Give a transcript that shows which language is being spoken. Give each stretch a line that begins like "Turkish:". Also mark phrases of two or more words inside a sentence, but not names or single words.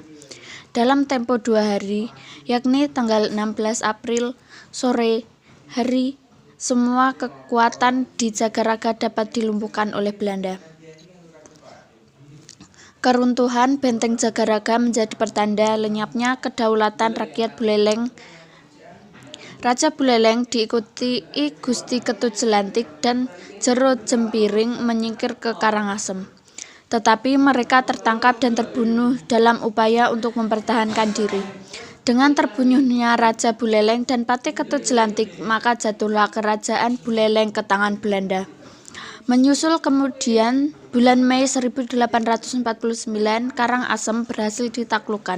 Indonesian: Dalam tempo 2 hari, yakni tanggal 16 April sore hari, semua kekuatan di Jagaraga dapat dilumpuhkan oleh Belanda. Keruntuhan benteng Jagaraga menjadi pertanda lenyapnya kedaulatan rakyat Buleleng. Raja Buleleng diikuti Gusti Ketut Selantik dan Jero Jempiring menyingkir ke Karangasem. Tetapi mereka tertangkap dan terbunuh dalam upaya untuk mempertahankan diri. Dengan terbunuhnya Raja Buleleng dan Patih Ketut Selantik, maka jatuhlah kerajaan Buleleng ke tangan Belanda. Menyusul kemudian, bulan Mei 1849, Karangasem berhasil ditaklukkan.